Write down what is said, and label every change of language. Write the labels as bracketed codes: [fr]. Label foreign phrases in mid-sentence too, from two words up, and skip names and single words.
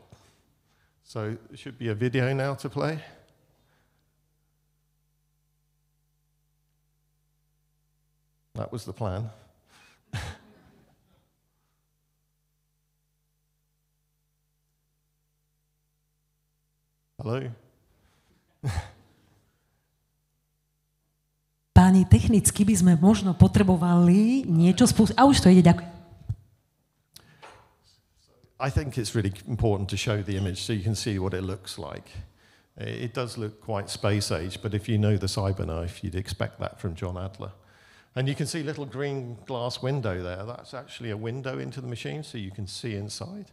[en] So there should be a video now to play. That was the plan. Hello? [sk] Páni, technicky by sme možno potrebovali niečo spustiť. A už to ide, ďakujem. [en] I think it's really important to show the image so you can see what it looks like. It does look quite space age, but if you know the CyberKnife, you'd expect that from John Adler. And you can see a little green glass window there. That's actually a window into the machine, so you can see inside.